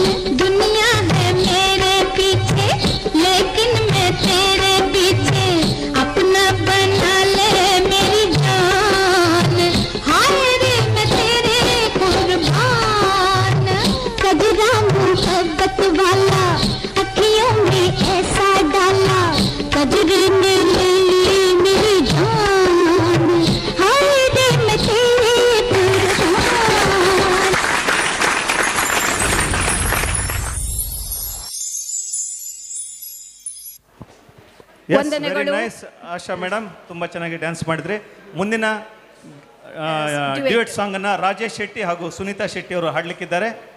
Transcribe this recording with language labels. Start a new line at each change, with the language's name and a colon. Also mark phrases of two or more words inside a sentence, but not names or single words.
Hindi: दुनिया है मेरे पीछे लेकिन मैं तेरे पीछे, अपना बना ले मेरी जान, हरे में तेरे कुर्बान। कजरा मोहब्बत वाला ऐसा डाला, कजरी ने ले ली मेरी जान, हाय रे मैं तेरे कुर्बान।
Kannada: ವಂದನೆಗಳು. ನೈಸ್ ಆಶಾ ಮೇಡಮ್, ತುಂಬ ಚೆನ್ನಾಗಿ ಡ್ಯಾನ್ಸ್ ಮಾಡಿದ್ರಿ. ಮುಂದಿನ
English: duet song
Kannada: ಅನ್ನ ರಾಜೇಶ್ ಶೆಟ್ಟಿ ಹಾಗೂ ಸುನೀತಾ ಶೆಟ್ಟಿ ಅವರು ಹಾಡ್ಲಿಕ್ಕಿದ್ದಾರೆ.